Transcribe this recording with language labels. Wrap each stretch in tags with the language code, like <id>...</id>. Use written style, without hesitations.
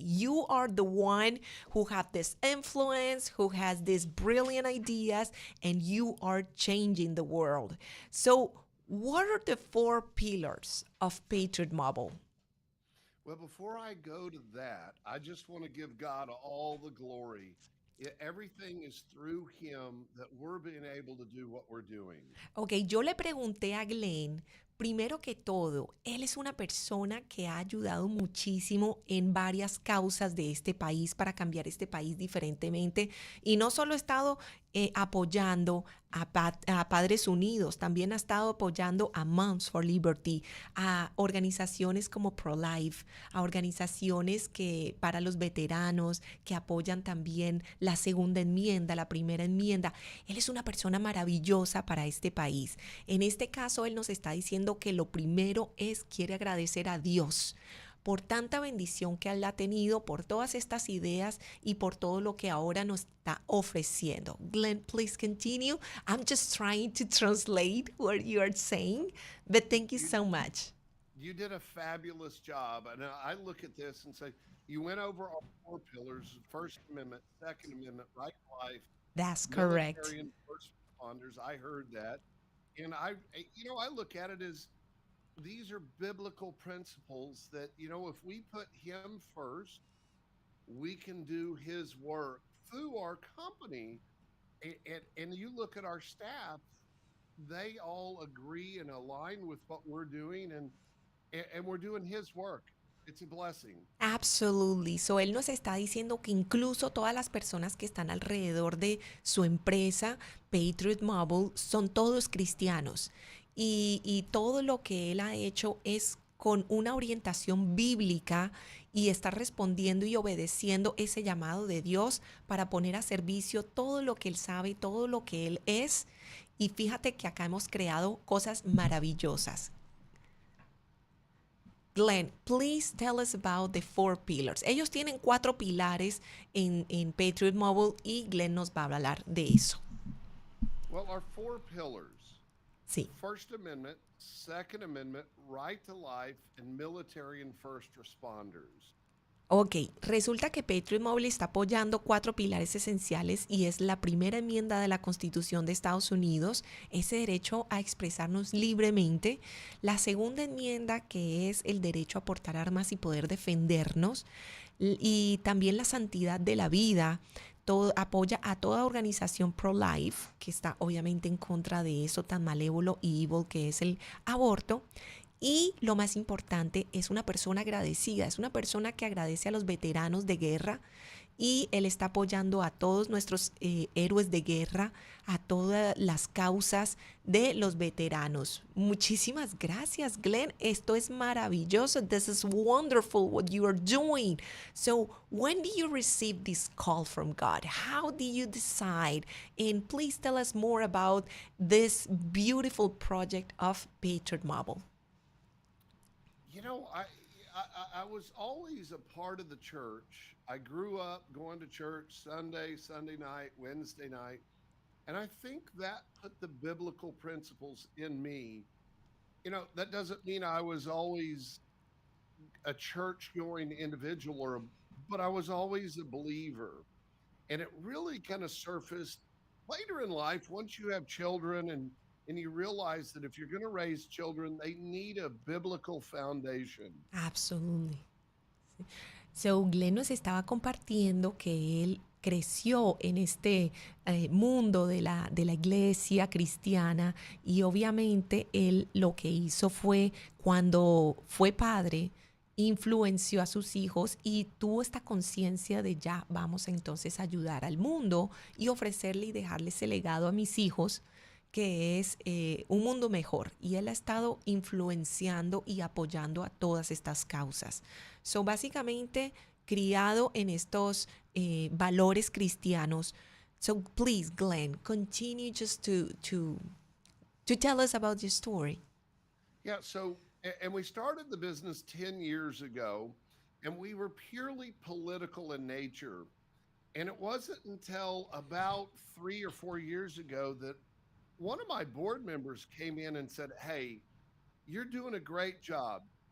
<en>You are the one who have this influence, who has these brilliant ideas, and you are changing the world. So what are the 4 pillars of Patriot Mobile? Well, before I go to that, I just want to give God all the glory. Everything is through Him that we're being able to do what we're doing.</en> <es>Ok, yo le pregunté a Glenn, primero que todo, él es una persona que ha ayudado muchísimo en varias causas de este país para cambiar este país diferentemente y no solo ha estado apoyando a Padres Unidos, también ha estado apoyando a Moms for Liberty, a organizaciones como Pro-Life, a organizaciones que para los veteranos que apoyan también la segunda enmienda, la primera enmienda. Él es una persona maravillosa para este país. En este caso, él nos está diciendo que lo primero es quiere agradecer a Dios por tanta bendición que él ha tenido, por todas estas ideas y por todo lo que ahora nos está ofreciendo.</es> <en>Glenn, please continue. I'm just trying to translate what you are saying, but thank you You, so much. you did a fabulous job. And I look at this and say, you went over all 4 pillars: First Amendment, Second Amendment, right to life, That's correct. military and first responders. I heard that. And I look at it as these are biblical principles that, if we put Him first, we can do His work through our company. And you look at our staff, they all agree and align with what we're doing, and we're doing His work. It's a blessing. Absolutely.</en> <es>So él nos está diciendo que incluso todas las personas que están alrededor de su empresa, Patriot Mobile, son todos cristianos. Y todo lo que él ha hecho es con una orientación bíblica y está respondiendo y obedeciendo ese llamado de Dios para poner a servicio todo lo que él sabe, todo lo que él es. Y fíjate que acá hemos creado cosas maravillosas.</es> <en>Glenn, please tell us about the 4 pillars.</en> <es>Ellos tienen 4 pilares en Patriot Mobile y Glenn nos va a hablar de eso.</es> <en>Well, our 4 pillars:</en> <es>Sí.</es> <en>First Amendment, Second Amendment, right to life, and military and first responders.</en> <es>Ok, resulta que Patriot Mobile está apoyando 4 pilares esenciales y es la primera enmienda de la Constitución de Estados Unidos, ese derecho a expresarnos libremente, la segunda enmienda que es el derecho a portar armas y poder defendernos y también la santidad de la vida. Todo, apoya a toda organización pro-life que está obviamente en contra de eso tan malévolo y evil que es el aborto. Y lo más importante, es una persona agradecida, es una persona que agradece a los veteranos de guerra y él está apoyando a todos nuestros héroes de guerra, a todas las causas de los veteranos. Muchísimas gracias, Glenn. Esto es maravilloso.</es> <en>This is wonderful what you are doing. So, when do you receive this call from God? How do you decide? And please tell us more about this beautiful project of Patriot Mobile. You know, I was always a part of the church. I grew up going to church Sunday night, Wednesday night, and I think that put the biblical principles in me. You know, that doesn't mean I was always a church going individual but I was always a believer. And it really kind of surfaced later in life once you have children and you realize that if you're going to raise children, they need a biblical foundation. Absolutely.</en> <es>So, Glenn nos estaba compartiendo que él creció en este mundo de la iglesia cristiana y obviamente él lo que hizo fue cuando fue padre, influenció a sus hijos y tuvo esta conciencia de ya vamos entonces a ayudar al mundo y ofrecerle y dejarle ese legado a mis hijos que es un mundo mejor. Y él ha estado influenciando y apoyando a todas estas causas. So, básicamente, criado en estos valores cristianos.</es> <en>So, please, Glenn, continue just to tell us about your story. Yeah, so and we started the business 10 years ago and we were purely political in nature. And it wasn't until about 3 or 4 years ago that one of my board members came in and said, "Hey, you're doing a great job.</en>